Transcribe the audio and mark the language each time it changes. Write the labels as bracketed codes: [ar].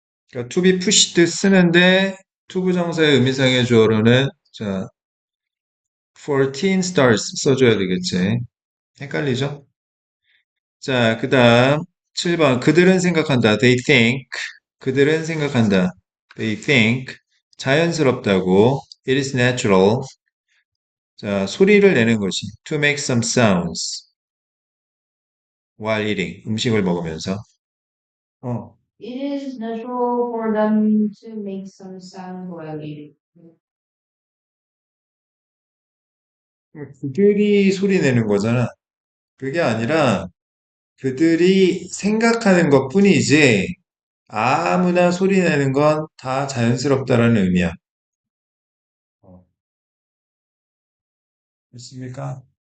[ko] 그러니까 [en] to be pushed [ko] 쓰는데 투부정사의 의미상의 주어로는 자 [en] 14 stars [ko] 써줘야 되겠지. 헷갈리죠? 자, 그 다음 7번 그들은 생각한다. [en] They think [ko] 그들은 생각한다. [en] They think [ko] 자연스럽다고 [en] It is natural [ko] 자, 소리를 내는 것이 [en] to make some sounds while eating [ko] 음식을 먹으면서 어, [en] It is natural for them to make some sound while eating. [ko] 그들이 소리 내는 거잖아. 그게 아니라 그들이 생각하는 것뿐이지 아무나 소리 내는 건 다 자연스럽다라는 의미야. 어, 됐습니까?